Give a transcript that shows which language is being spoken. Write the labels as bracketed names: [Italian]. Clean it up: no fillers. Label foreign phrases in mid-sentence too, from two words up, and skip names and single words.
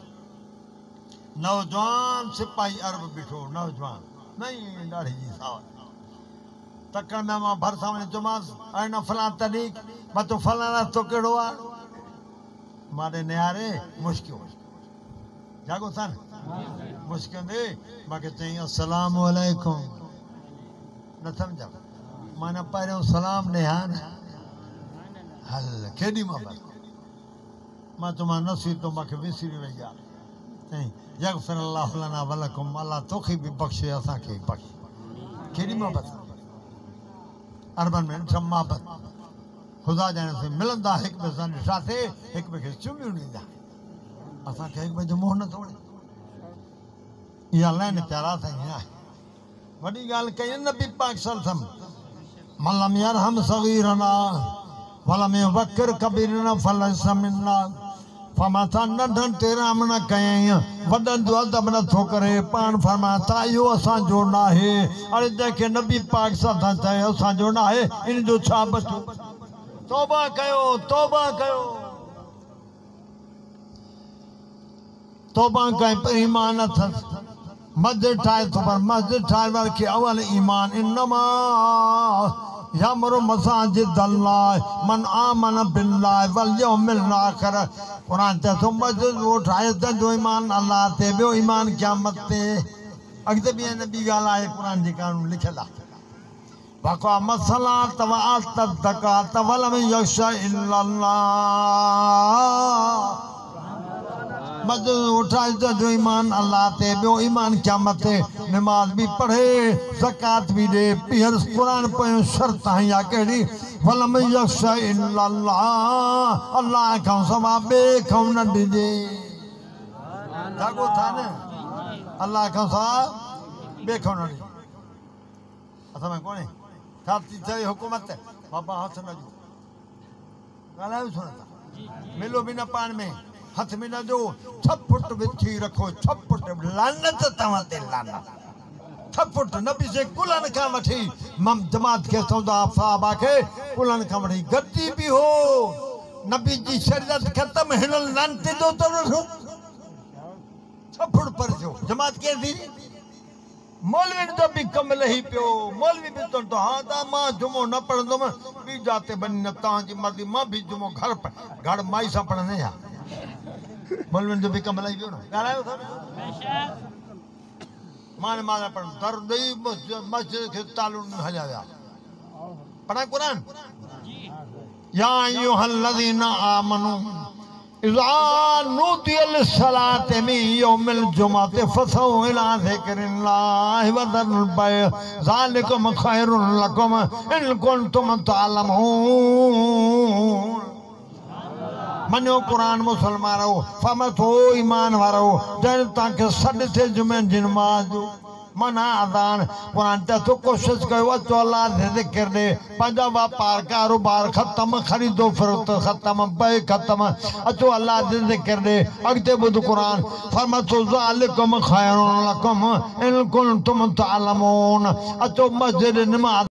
[Sindhi] नौजवान सिपाही अरब बीठो नौजवान नई ॾाढी जी सावत तकड़ में मां भरिसां वञी चयोमांसि ऐं न फलां तॾहिं मां तो फलां रस्तो कहिड़ो आहे मां ॾे निहारे मुश्किल जागो था न मुश्किल दे मूंखे चई [Arabic] السلام عليكم [Sindhi] न सम्झा मां न पहिरियों सलाम ॾियां न हल केॾी मां चयोमांसि नसीब तो मूंखे विसरी वई आहे [Arabic] يغفر الله لنا ولكم, [Sindhi] अल्लाह तोखे भी बख्शे असांखे बख्श। केॾी मोहबत अरबन में मोहबत ख़ुदा ॼाणे से मिलंदा, हिक ॿिए सां ॾिठासीं, हिक ॿिए खे चुमियूं ॾींदा, असांखे हिक ॿिए जो मोह न थो वणे। इहा लाइन प्यारा साईं आहे। वॾी ॻाल्हि कई नबी पाक सल्लम, [Arabic] من لم يرحم صغيرنا ولم يوقر كبيرنا فليس منا. [Sindhi] फरमाता नंढनि ते राम न कयईं, वॾनि जो अदब नथो करे, पाण फरमाता इहो असांजो न आहे। अरे जंहिंखे नबी पाक सल्लम चए असांजो न आहे, इन जो छा बचो? तौबा कयो, तौबा कयो, तौबा कयो। पर ईमान अथसि, मस्जिद ठाहे थो, पर मस्जिद ठाहे वारे खे अवल ईमान। [Arabic] إنما يعمر مساجد الله من آمن بالله واليوم الآخر. [Sindhi] कुरान चए थो मस्जिद वो ठाहे तंहिंजो ईमान अल्लाह ते, ॿियो ईमान क़यामत ते। अॻिते बि हिन ॿी ॻाल्हि आहे, क़ुरान जे कानून लिखियलु आहे। [Arabic] وأقام الصلاة وآتى الزكاة ولم يخش إلا الله. [Sindhi] मस्जिद उठाए जो ईमान अल्लाह ते, ॿियो ईमान क़यामत ते। नमाज भी पढ़े, ज़कात भी दे, पीहर कुरान पोयों शर्त है या कहिड़ी? [Arabic] ولم يخش إلا الله, [Sindhi] अल्लाह खां सवा ॿिए खां न ॾिजे। जागो था न, अल्लाह खां सवा ॿिए खां न ॾिजे। असां में कोन्हे छा थी चए हुकूमत, बाबा हथ न ॾियो, ॻाल्हायो छो नथा? मिलो बि न पाण में, हथ में न ॾियो, 6 फुट विछी रखो, 6 फुट। लानत तव्हां ते लानत। 6 फुट नबी से कुलन खां वठी जमात खे सौदा साहबा खे कुलन खां वठी गद्दी बि हो। नबी जी शरीयत ख़त्म, हिन लानत जो तो रखो 6 फुट पर जो जमात कीअं थी? मौलवी जो भी कम लही पियो। मौलवी भी तो हाँ था, मां जुमो न पढ़ंदुमि, ॿी जाते बनी न तव्हांजी मर्ज़ी, मां भी जुमो घर माई सां पढ़ंदे या मौलवी जो भी कम लही पियो न। ॻाल्हायो था मां नमाज़ पढ़ दर्द ॾेई मस्जिद खे तालुन में हलिया विया। पढ़ाए क़ुरान। [Arabic] يا أيها الذين آمنوا إذا نودي للصلاة من يوم الجمعة فاسعوا إلى ذكر الله وذروا البيع ذلكم خير لكم إن كنتم تعلمون. [Sindhi] मनो कुरान मुसलमान रहो, फमतो ईमान वारो, जन तव्हांखे सॾ थिए जुमे जी नमाज़ जो मना अज़ान। कुरान चए थो कोशिश कयो अचो अल्लाह जे ज़िक्र ॾे, पंहिंजा वापार कारोबार ख़त्म, ख़रीदो फ़रोख्त ख़त्म, बे ख़त्म, अचो अल्लाह जे ज़िक्र ॾे। अॻिते ॿुध कुरान, फरमातो [Arabic] ذلكم خير لكم إن كنتم تعلمون. [Sindhi] अचो मस्जिद नमाज़